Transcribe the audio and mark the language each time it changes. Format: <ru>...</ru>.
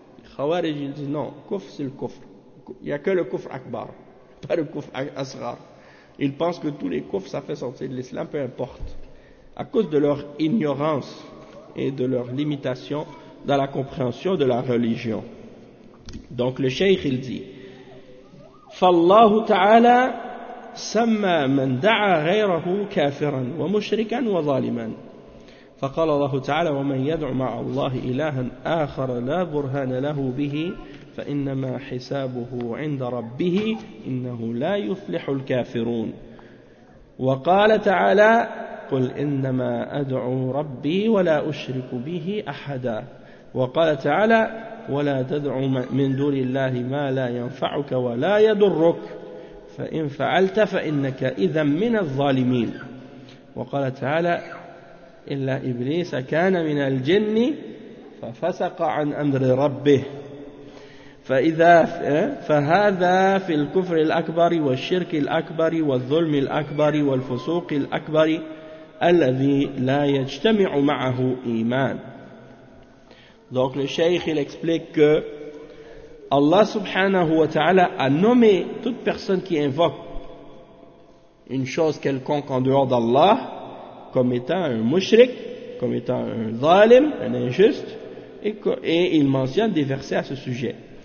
<fr>Les khawarij, ils disent non, kufr, c'est le kufr. Il n'y a que le kufr akbar, pas le kufr asrar. Ils pensent que tous les kufr, ça fait sortir de l'islam, peu importe. À cause de leur ignorance et de leur limitation dans la compréhension de la religion. Donc le cheikh, il dit</fr> <ar>فَاللَّهُ تَعَالَى سَمَّى مَنْ دَعَى غَيْرَهُ كَافِرًا وَمُشْرِكًا وَظَالِمًا فَقَالَ اللَّهُ تَعَالَى وَمَنْ يَدْعُ مَعَ اللَّهِ إِلَهًا آخَرَ لَا بُرْهَانَ لَهُ بِهِ فَإِنَّمَا حِسَابُهُ عِنْدَ رَبِّهِ إِنَّهُ لَا يُفْلِحُ الْكَافِرُونَ. وَقَالَ تَعَالَى قل إنما أدعو ربي ولا أشرك به أحدا وقال تعالى ولا تدعو من دون الله ما لا ينفعك ولا يضرك فإن فعلت فإنك إذا من الظالمين وقال تعالى إلا إبليس كان من الجن ففسق عن أمر ربه فإذا فهذا في الكفر الأكبر والشرك الأكبر والظلم الأكبر والفسوق الأكبر الذي لا يجتمع معه إيمان.</ar> <fr>Donc le cheikh il explique que Allah subhanahu wa ta'ala a nommé toute personne qui invoque une chose quelconque en dehors d'Allah comme étant un mushrik, comme étant un zalim, un injuste, et il mentionne des versets à ce sujet.</fr>